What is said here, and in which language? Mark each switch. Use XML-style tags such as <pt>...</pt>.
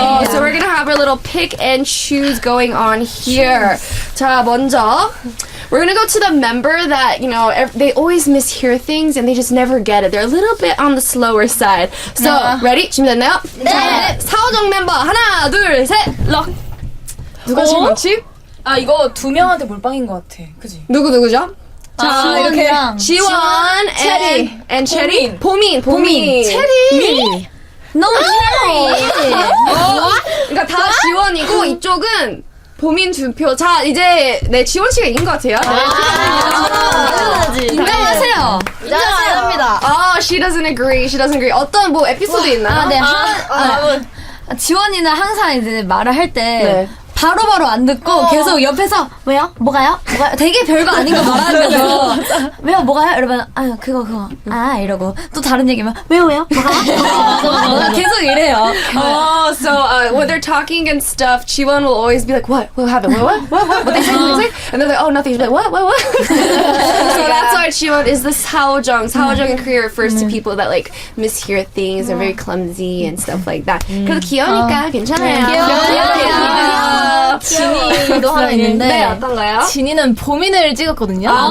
<en>So we're gonna have our little pick and choose going on here.</en> <ko>자, 먼저.</ko> <en>We're gonna go to the member that, you know, they always mishear things and they just never get it. They're a little bit on the slower side. So, ready?</en> <ko>준비됐나요? 네. 사오정 멤버 하나, 둘, 셋, 럭. 누가 제일 많지? 아 이거 두 명한테 몰빵인 것 같아. 그지? 누구죠? 자, 이렇게 지원, 체리, and 체리, 보민. 체리. 너무 체리. 그러니까 다 지원이고 이쪽은 보민 두 표. 자, 이제 네 지원 씨가 이긴 것 같아요. 인정하세요. 인정합니다.</ko> <en>She doesn't agree.</en> <ko>어떤 뭐 에피소드 있나요? 네. 지원이는 항상 이제 말을 할 때 바로바로 안 듣고 계속 옆에서 왜요? 뭐가요? 되게 별거 아닌 거 말하면서 왜요? 뭐가요? 이러면 그거 이러고 또 다른 얘기면 왜요? 뭐가요? 계속 이래요.</ko> <en>So when they're talking and stuff, Jiwon will always be like, what happened? What they say? And they're like, oh, nothing. She's like, what? So that's why Jiwon is the 사오정. 사오정 in Korea refers to people that like mishear things and very clumsy and stuff like that.</en> <ko>그래도 귀여우니까 괜찮아요. 귀여워요. 진이도 하나 있는데 네, 어떤가요? 진이는 보민을 찍었거든요.</ko>